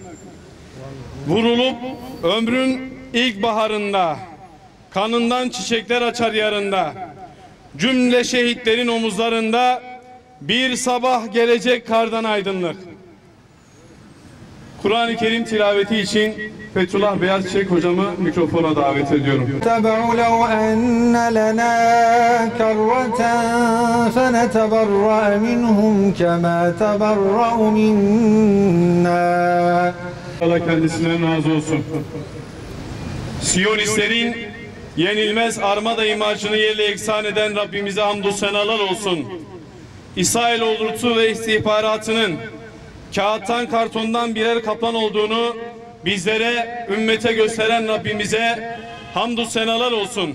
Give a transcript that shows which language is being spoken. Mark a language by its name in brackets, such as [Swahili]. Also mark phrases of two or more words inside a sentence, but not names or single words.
[Turkish] Vurulup ömrün ilk baharında, kanından çiçekler açar yarında, cümle şehitlerin omuzlarında bir sabah gelecek kardan aydınlık. Kur'an-ı Kerim tilaveti için Fethullah Beyazçiçek hocamı mikrofona davet ediyorum. [Arabic] تَبَعُ لَوْ أَنَّ لَنَا كَرَّةً فَنَتَبَرَّأَ مِنْهُمْ كَمَا تَبَرَّأُوا مِنَّا. [Turkish] Allah kendisinden razı olsun. Siyonistlerin yenilmez armada imajını yerle eksan eden Rabbimize hamdü senalar olsun. İsrail ordusu ve istihbaratının kağıttan kartondan birer kaplan olduğunu bizlere, ümmete gösteren Rabbimize hamdü senalar olsun.